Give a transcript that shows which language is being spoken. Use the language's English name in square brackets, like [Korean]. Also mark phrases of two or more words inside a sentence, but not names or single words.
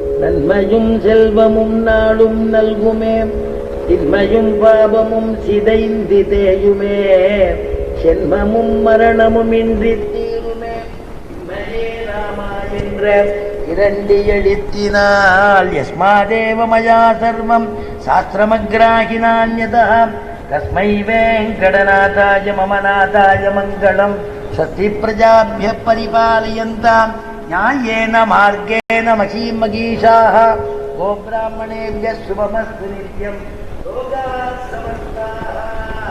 [Tamil] நன்மையும் செல்வமும் நாளும் நல்குமே, இன்மையும் பாபமும் சிதைந்தி தேயுமே, சென்மமும் மரணமும் இன்றி தீருமே, இம்மையே ராமா என்ற இரண்டி எழுத்தினால் [Sanskrit] यस्मादेव मया सर्वं शास्त्रमग्राहि नान्यथा तस्मै वेङ्कटनाथाय मम नाथाय मङ्गलम्। स्वस्ति प्रजाभ्यः परिपालयन्तां न्याय्येन मार्गेण महीं महीषाः। गोब्राह्मणेभ्यः शुभमस्तु नित्यं। लोकाः समस्ताः